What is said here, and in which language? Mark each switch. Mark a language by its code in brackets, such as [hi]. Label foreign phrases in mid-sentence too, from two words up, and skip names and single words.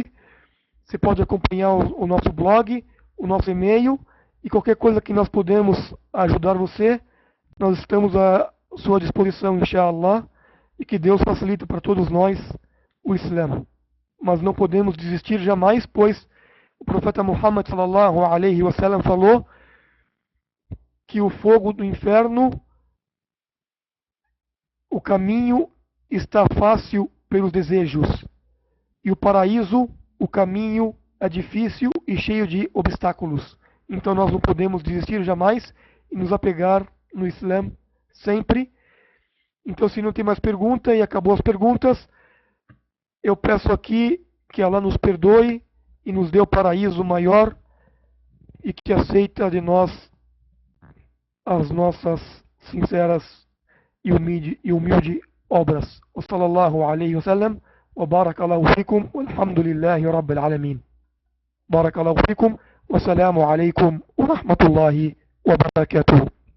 [pt] Você pode acompanhar o nosso blog, o nosso e-mail, e qualquer coisa que nós podemos ajudar você, nós estamos à sua disposição, inshallah, e que Deus facilite para todos nós o Islã. Mas não podemos desistir jamais, pois o profeta Muhammad [ar] صلى الله عليه وسلم [pt] falou que o fogo do inferno, o caminho está fácil pelos desejos, e o paraíso, o caminho é difícil e cheio de obstáculos. Então nós não podemos desistir jamais e nos apegar no Islã sempre. Então, se não tem mais pergunta e acabou as perguntas, eu peço aqui que Allah nos perdoe e nos dê o paraíso maior e que aceita de nós as nossas sinceras e humilde obras. [ar] وصلى الله عليه وسلم وبارك الله فيكم والحمد لله رب العالمين. بارك الله فيكم والسلام عليكم ورحمة الله وبركاته.